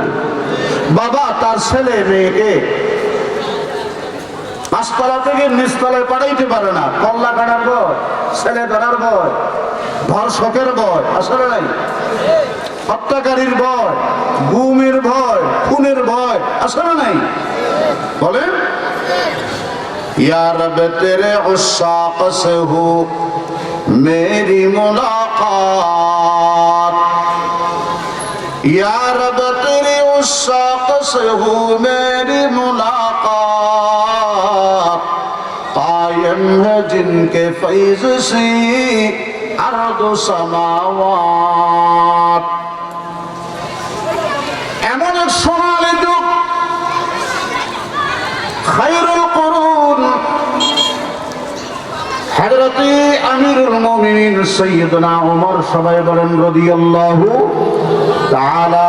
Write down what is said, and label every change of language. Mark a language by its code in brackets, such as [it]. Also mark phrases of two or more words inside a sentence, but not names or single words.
[bn] বাবা তার ছেলে মেয়েকে 5 তলা থেকে নিচতলায় পাঠাইতে পারে না, কল্লা কাটার ভয়, ছেলে ধরার ভয়, ধর্ষকের ভয়, আসলে নাই, হত্যাকারীর ভয়, গুমের ভয়, খুনের ভয়, আসলে নাই, বলেন। [ur] یا رب تیرے عشاق سے ہو میری ملاقات, یا رب تیری عشاق سے ہو میری ملاقات، قائم ہے جن کے فیض سے ارض و سماوات۔ [bn] এমন এক সোনালী যুগ, [ar] خير القرون [bn] হযরত [ar] أمير المؤمنين سيدنا [bn] ওমর, সবাই বলেন [ar] رضي الله تعالى.